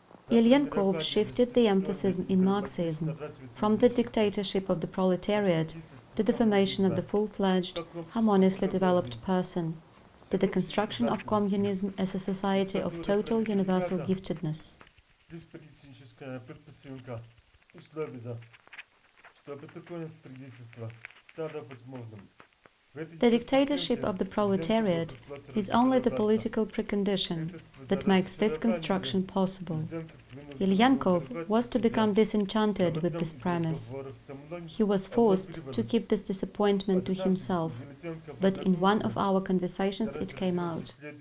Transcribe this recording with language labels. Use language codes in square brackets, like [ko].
[en] Ilyenkov shifted the emphasis in Marxism from the dictatorship of the proletariat to the formation of the full-fledged, harmoniously developed person, to the construction of communism as a society of total universal giftedness. [ru] Политическая предпосылка условия, чтобы такое строительство стало возможным. [en] The dictatorship of the proletariat is only the political precondition that makes this construction possible. Ilyenkov was to become disenchanted with this premise. He was forced to keep this disappointment to himself, but in one of our conversations it came out.